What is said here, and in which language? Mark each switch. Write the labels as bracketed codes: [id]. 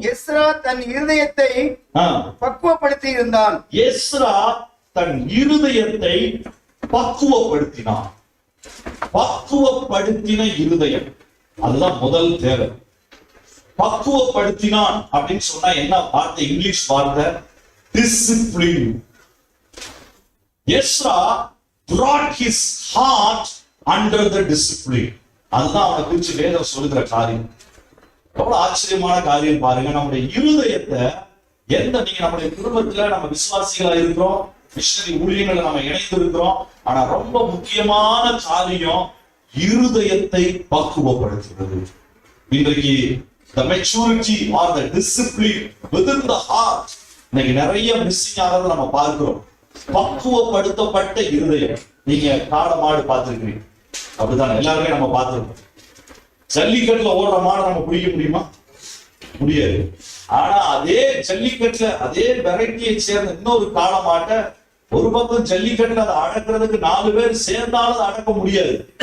[ta] Ezra தன் இருதயத்தை பக்குவப்படுத்தி இருந்தான். எஸ்ரா தன் இருதயத்தை பக்குவப்படுத்தினான். பக்குவப்படுத்தின இருதயம், அதுதான் முதல் தேவை. பக்குவப்படுத்தினான் அப்படின்னு சொன்னா என்ன வார்த்தை? இங்கிலீஷ் வார்த்தை discipline. [en] Ezra brought his heart under the discipline. [ta] அதுதான் அவனை குறிச்சு வேதம் சொல்லுகிற காரியம். எவ்வளவு ஆச்சரியமான காரியம் பாருங்க. நம்முடைய இருதயத்தை நீங்க நம்முடைய குடும்பத்துல நம்ம விசுவாசிகளா இருக்கிறோம், மிஷனரி ஊழியர்களை நம்ம இணைந்து இருக்கிறோம். ஆனா ரொம்ப முக்கியமான காரியம் இருதயத்தை பக்குவப்படுத்துகிறது. இன்றைக்கு [en] the maturity or the discipline within the heart [ta] இன்னைக்கு நிறைய மிஸ்ஸிங் ஆகிறது நம்ம பார்க்கிறோம். பக்குவப்படுத்தப்பட்ட இருதயம். நீங்க காளை மாடு பார்த்திருக்கிறீங்க, அப்படிதான் எல்லாருமே நம்ம பார்த்திருக்கோம். ஜல்லிக்கட்டுல ஓடுற மாடு நம்ம பிடிக்க முடியுமா? முடியாது. ஆனா அதே ஜல்லிக்கட்டுல அதே வெரைட்டியை சேர்ந்த இன்னொரு காளை மாட்டை ஒரு பக்கம் ஜல்லிக்கட்டுல அதை அடக்கிறதுக்கு 4 பேர் சேர்ந்தாலும் அதை அடக்க முடியாது.